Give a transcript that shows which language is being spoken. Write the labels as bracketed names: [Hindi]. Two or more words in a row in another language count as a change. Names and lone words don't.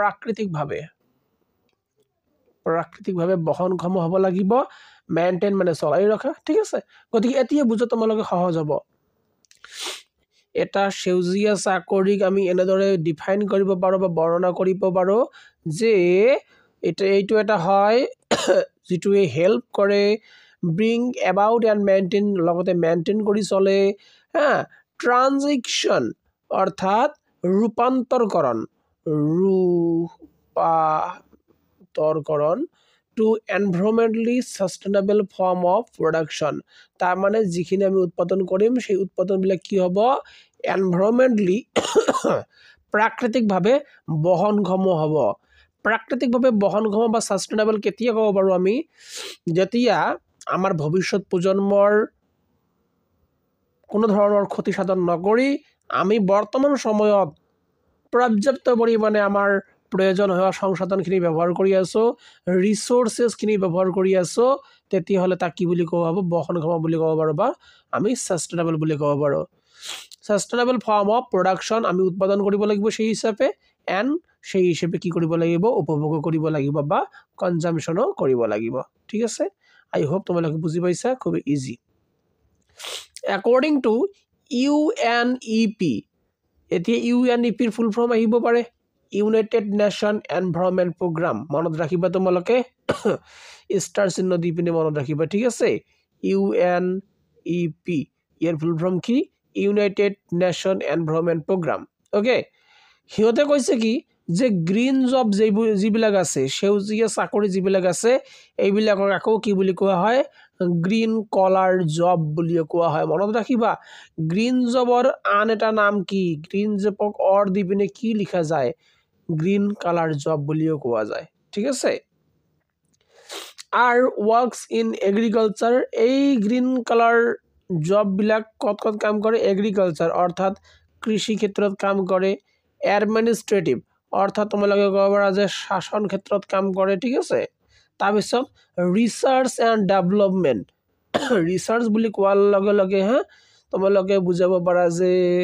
[Assamese] প্ৰাকৃতিকভাৱে বহনক্ষম হ'ব লাগিব মেইনটেইন মানে চলাই ৰখা ঠিক আছে গতিকে এতিয়া বুজা তোমালোকে সহজ হ'ব এটা সেউজীয়া চাকৰিক আমি এনেদৰে ডিফাইন কৰিব পাৰো বা বৰ্ণনা কৰিব পাৰো যে এইটো এটা হয় যিটোৱে হেল্প কৰে [English] bring about and maintain [Assamese] লগতে মেইনটেইন কৰি চলে ট্ৰানজিশন অৰ্থাৎ ৰূপান্তৰকৰণ [English] to environmentally sustainable form of production [Assamese] তাৰ মানে যিখিনি আমি উৎপাদন কৰিম সেই উৎপাদনবিলাক কি হ'ব environmentally প্ৰাকৃতিকভাৱে বহনক্ষম হ'ব প্ৰাকৃতিকভাৱে বহনক্ষম বা সাস্টেইনেবল কেতিয়া ক'ব পাৰো আমি যেতিয়া আমাৰ ভৱিষ্যত প্ৰজন্মৰ কোনো ধৰণৰ ক্ষতি সাধন নকৰি আমি বৰ্তমান সময়ত পৰ্যাপ্ত পৰিমাণে আমাৰ প্ৰয়োজন হোৱা সংসাধনখিনি ব্যৱহাৰ কৰি আছো ৰিসোর্সেস খিনি ব্যৱহাৰ কৰি আছো তেতিয়া হলে তা কি বুলি কোৱা হ'ব বহনক্ষম বুলি কোৱা পাৰো বা আমি সাস্টেইনেবল বুলি কোৱা পাৰো [English] sustainable form of [Assamese] প্রোডাকশন আমি উৎপাদন কৰিব লাগিব সেই হিচাপে এন্ড সেই হিচাপে কি কৰিব লাগিব উপভোগ কৰিব লাগিব বা কনজাম্পশনও কৰিব লাগিব ঠিক আছে [English] I hope [Assamese] তোমালোকে বুজি পাইছা খুব ইজি [English] according to [Assamese] UNEP এতিয়া UNEP ৰ [English] full form [Assamese] আহিব পাৰে United Nation Environment Program মনত ৰাখিবা তোমালোকে স্টাৰ চিহ্ন দি পিনে মনত ৰাখিবা ঠিক আছে UNEP ইয়াৰ [English] full form [Assamese] কি United Nation Environment Program ওকে হিয়তে কৈছে কি যে [English] green job [Assamese] যিবিলাক আছে সেউজীয়া চাকৰি যিবিলাক আছে এইবিলাকক আকৌ কি বুলি কোৱা হয় [English] green collar job [Assamese] বুলি কোৱা হয় মনত ৰাখিবা [English] green jobৰ [Assamese] আন এটা নাম কি [English] green jobক [Assamese] অৰ দি পিনে কি লিখা যায় [English] green collar job [Assamese] বুলিও কোৱা যায় ঠিক আছে [English] are works in agriculture [Assamese] এই [English] green collar job [Assamese] বিলাক কত কাম কৰে এগ্রিকালচার অৰ্থাৎ কৃষি ক্ষেত্ৰত কাম কৰে এডমিনিস্ট্রেটিভ অৰ্থাৎ তোমালোকে ক'ব পাৰা যে শাসন ক্ষেত্ৰত কাম কৰে ঠিক আছে তাৰ পিছত [English] research and development research [Assamese] বুলি কোৱাৰ লগে লগে তোমালোকে বুজাব পাৰা যে